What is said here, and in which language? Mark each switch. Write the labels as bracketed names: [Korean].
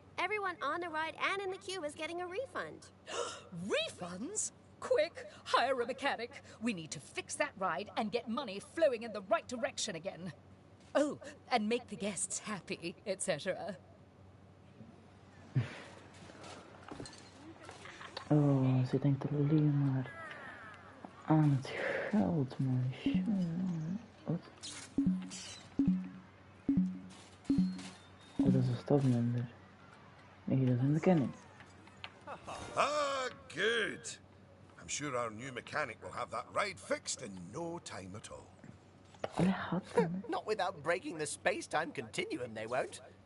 [English] Everyone on the ride and in the queue is getting a refund. Refunds? Quick, hire a mechanic. We need to fix that ride and get money flowing in the right direction again. Oh, and make the guests happy, etc. [Dutch] Oh, ze denkt alleen maar aan het geld, meisje. Wat? Oh, dat is een stafmember. Nee, dat is een mechanic. [English] Ah, good. I'm sure our new mechanic will have that ride fixed in no time at all. [Dutch] Allee, gaat dan. [English] Not without breaking the space-time continuum, they won't.